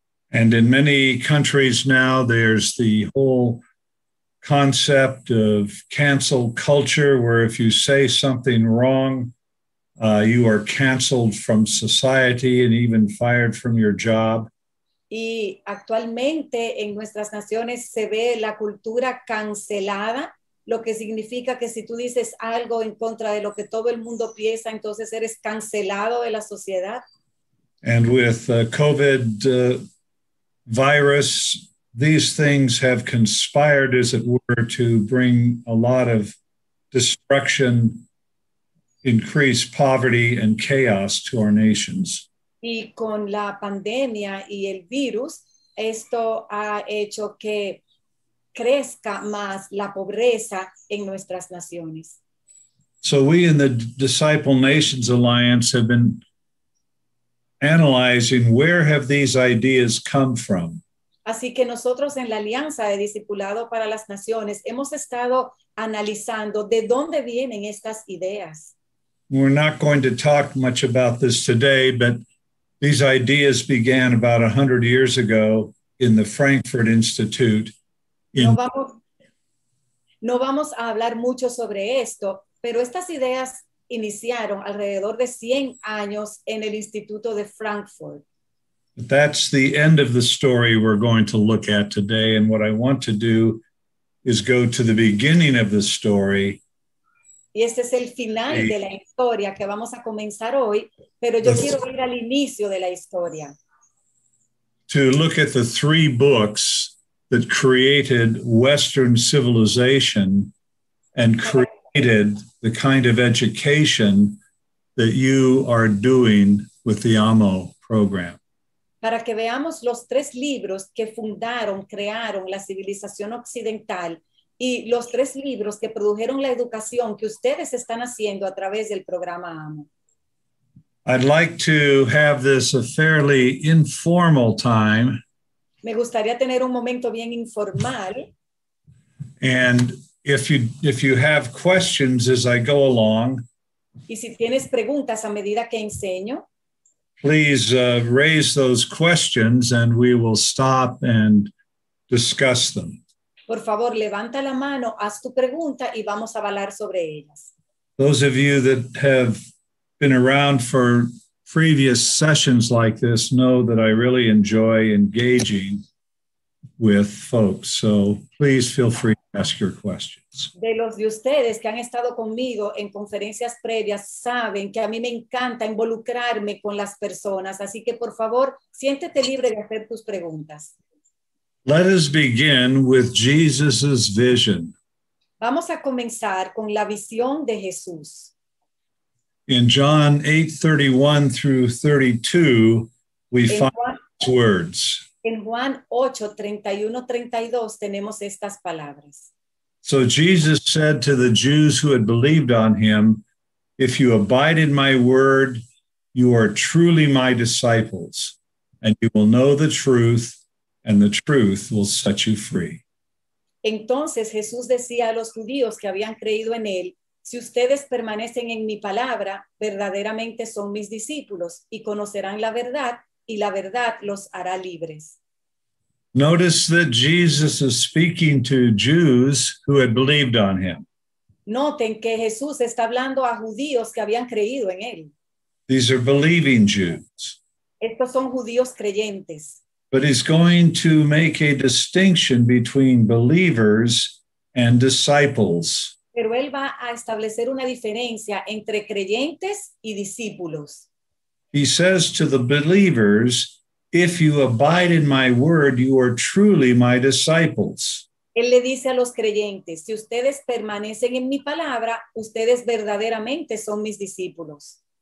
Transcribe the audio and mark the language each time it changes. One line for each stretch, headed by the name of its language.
English: And in many countries now, there's the whole concept of cancel culture, where if you say something wrong, you are canceled from society and even fired from your job.
Spanish: Y actualmente en nuestras naciones se ve la cultura cancelada, lo que significa que si tú dices algo en contra de lo que todo el mundo piensa, entonces eres cancelado de la sociedad.
English: And with COVID virus, these things have conspired, as it were, to bring a lot of destruction, increased poverty, and chaos to our nations.
Spanish: Y con la pandemia y el virus, esto ha hecho que crezca más la pobreza en nuestras naciones.
English: So we in the Disciple Nations Alliance have been analyzing where have these ideas come from.
Spanish: Así que nosotros en la Alianza de Discipulado para las Naciones hemos estado analizando de dónde vienen estas ideas.
English: We're not going to talk much about this today, but these ideas began about 100 years ago in the Frankfurt Institute.
Spanish: No vamos a hablar mucho sobre esto, pero estas ideas iniciaron alrededor de 100 años en el Instituto de Frankfurt.
English: But that's the end of the story we're going to look at today. And what I want to do is go to the beginning of the story
Spanish: Y este es el final de la historia que vamos a comenzar hoy, pero yo quiero ir al inicio de la historia.
English: To look at the three books that created Western civilization and created the kind of education that you are doing with the AMO program.
Spanish: Para que veamos los tres libros que crearon la civilización occidental y los tres libros que produjeron la educación que ustedes están haciendo a través del programa AMO.
English: I'd like to have this a fairly informal time.
Spanish: Me gustaría tener un momento bien informal.
English: And if you have questions as I go along,
Spanish: y si tienes preguntas a medida que enseño,
English: please raise those questions and we will stop and discuss them.
Spanish: Por favor, levanta la mano, haz tu pregunta y vamos a hablar sobre ellas.
English: Those of you that have been around for previous sessions like this know that I really enjoy engaging with folks. So please feel free to ask your questions.
Spanish: De los de ustedes que han estado conmigo en conferencias previas saben que a mí me encanta involucrarme con las personas, así que por favor, siéntete libre de hacer tus preguntas.
English: Let us begin with Jesus's vision.
Spanish: Vamos a comenzar con la visión de Jesús.
English: In John 8:31 through 32, we find these words.
Spanish: En Juan 8, 31, 32 tenemos estas palabras.
English: So Jesus said to the Jews who had believed on him, "If you abide in my word, you are truly my disciples, and you will know the truth, and the truth will set you free."
Spanish: Entonces Jesús decía a los judíos que habían creído en él: si ustedes permanecen en mi palabra, verdaderamente son mis discípulos y conocerán la verdad, y la verdad los hará libres.
English: Notice that Jesus is speaking to Jews who had believed on him.
Spanish: Noten que Jesús está hablando a judíos que habían creído en él.
English: These are believing Jews.
Spanish: Estos son judíos creyentes.
English: But he's going to make a distinction between believers and disciples.
Spanish: Pero él va a establecer una diferencia entre creyentes y discípulos.
English: He says to the believers, "If you abide in my word, you are truly my disciples."
Spanish: Él le dice a los creyentes: si ustedes permanecen en mi palabra, ustedes verdaderamente son mis discípulos.